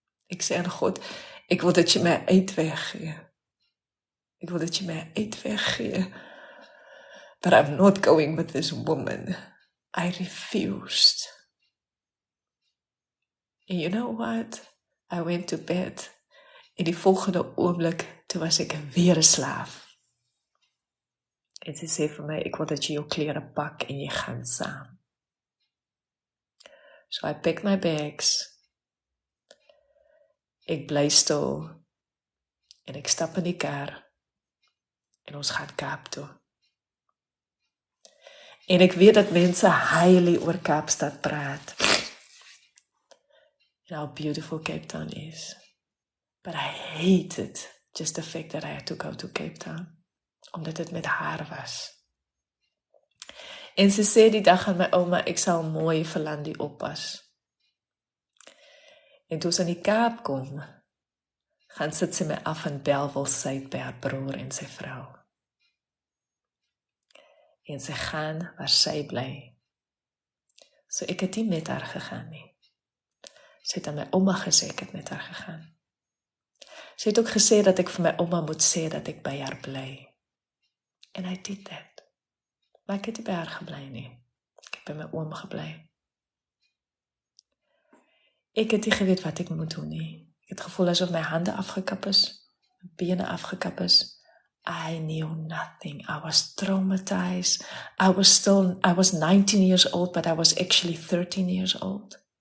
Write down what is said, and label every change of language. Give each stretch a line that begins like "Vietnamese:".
Afrikaans: Ek sê aan God, ek wil dat jy my uitweg gee. Ek wil dat jy my uitweg gee.
English: But I'm not going with this woman. I refused. And you know what? I went to bed.
Afrikaans: En die volgende oomblik, toe was ek weer 'n slaaf. En sy sê vir my, ek wil dat jy jou klere pak en jy gaan saam.
English: So I pack my bags.
Afrikaans: Ek bly stil. En ek stap in die kar. En ons gaan Kaap toe. En ek weet dat mense huil oor Kaapstad praat.
English: And how beautiful Cape Town is. But I hated just the fact that I had to go to Cape Town.
Afrikaans: Omdat dit met haar was. En sy sê die dag aan my ouma, ek sal mooi vir Landie oppas. En toe sy in die Kaap kom, gaan sit sy my af in Bellville by haar broer en sy vrou. En sy gaan waar sy bly. So ek het nie met haar gegaan nie. Sy het aan my ouma gesê ek het met haar gegaan. Sy het ook gesê dat ek vir my ouma moet sê dat ek by haar bly.
English: And I did that.
Afrikaans: Maar ek het nie by haar gebly nie. Ek het by my oom gebly. Ek het nie geweet wat ek moet doen nie. Ek het gevoel asof my hande afgekap is, my bene afgekap is.
English: I knew nothing. I was traumatized. I was 19 years old, but I was actually 13 years old.